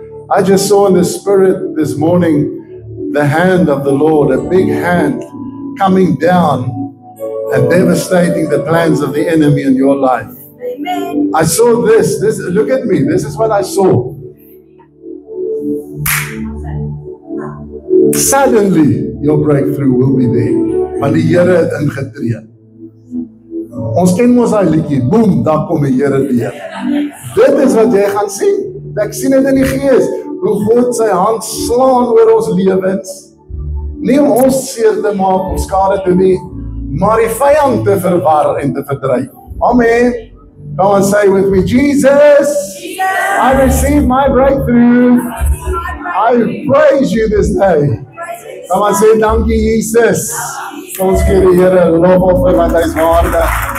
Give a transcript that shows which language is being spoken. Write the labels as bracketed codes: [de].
[en] I just saw in the Spirit this morning the hand of the Lord, a big hand coming down and devastating the plans of the enemy in your life. Amen. I saw this, look at me, this is what I saw. Suddenly, your breakthrough will be there. [af] Want die Here het ingetree. Ons ken mos daai liedjie, boem, daar kom die Here weer. Dit is wat jy gaan sien. Ek sien dit in die gees, hoe God sy hand slaan oor ons lewens. Nie om ons seer te maak, om skade te doen, maar die vyand te verwar en te verdryf. Amen. [en] Come and say with me, Jesus, I receive my breakthrough. I praise you this day. Come and say, [af] dankie Jesus. Ons gee die Here lof op want hy is waardig.